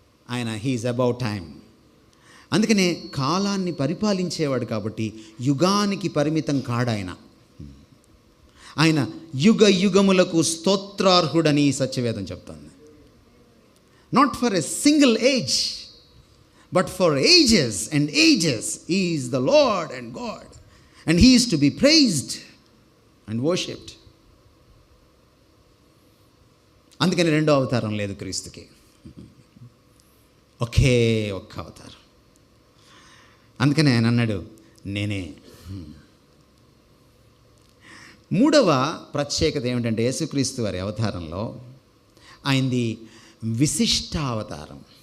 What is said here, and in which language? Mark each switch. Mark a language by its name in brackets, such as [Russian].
[Telugu] ఆయన [English] He is about time. [Telugu] అందుకనే కాలాన్ని పరిపాలించేవాడు కాబట్టి యుగానికి పరిమితం కాడాయన. ఆయన యుగ యుగములకు స్తోత్రార్హుడని సత్యవేదం చెప్తుంది. [English] Not for a single age, but for ages and ages He is the Lord and God, and He is to be praised and worshipped. [Telugu] అందుకని రెండో అవతారం లేదు క్రీస్తుకి, ఒకే ఒక్క అవతారం. అందుకని ఆయన అన్నాడు నేనే. మూడవ ప్రత్యేకత ఏమిటంటే యేసుక్రీస్తు వారి అవతారంలో ఆయనది విశిష్టావతారం.